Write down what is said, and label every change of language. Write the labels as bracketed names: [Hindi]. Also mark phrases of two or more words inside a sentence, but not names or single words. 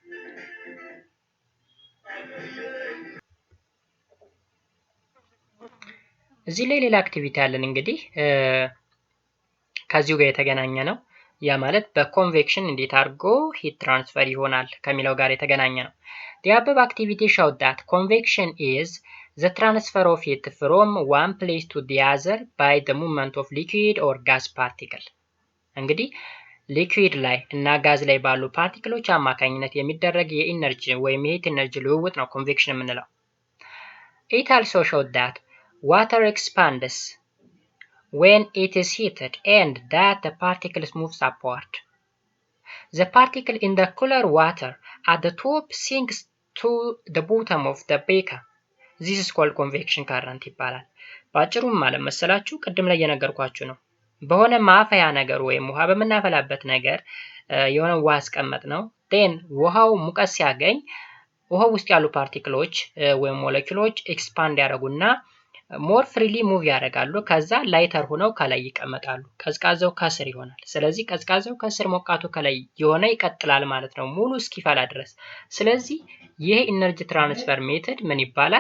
[Amharic] እዚህ ላይ ሌላ አክቲቪቲ አለን እንግዲህ ከዚሁ ጋር የተገናኘ ነው። ያ ማለት በኮንቬክሽን እንዴት አድርጎ [English] heat transfer [Amharic] ይሆናል ከሚለው ጋር የተገናኘ ነው። [English] The above activity showed that convection is the transfer of heat from one place to the other by the movement of liquid or gas particle. [Amharic] እንግዲህ ሊኩዊድ ላይ እና ጋዝ ላይ ባሉ ፓርቲክሎች አማካኝነት የሚደረግ የኢነርጂ ወይም የሂት ኢነርጂ ልውውጥ ነው ኮንቬክሽን የምንለው። [English] It also showed that water expands when it is heated and that the particles moves upward. The particle in the cooler water at the top sinks to the bottom of the beaker. This is called convection current [Amharic] ይባላል። ባጭሩም ማለት መሰላችሁ ቅድም ላይ የነገርኳችሁ ነው። በሆነ ማፈያ ነገር ወይም ውሃ በምናፈላበት ነገር የሆነ ውሃ አስቀመጥ ነው ዴን ውሃው ሙቀት ሲያገኝ ውሃው ውስጥ ያሉ ፓርቲክሎች ወይም ሞለኪውሎች ኤክስፓንድ ያደርጉና [English] more freely move [Amharic] ያደርጋሉ። ከዛ ላይተር ሆነው ከላይ ይቀመጣሉ። ቀዝቃዛው ከስር ይሆናል። ስለዚህ ቀዝቃዛው ከስር ሞቃቱ ከላይ የሆነ ይቀጥላል ማለት ነው ሙሉ እስኪፈላ ድረስ። ስለዚህ ይሄ [English] energy transfer method [Amharic] ምን ይባላል?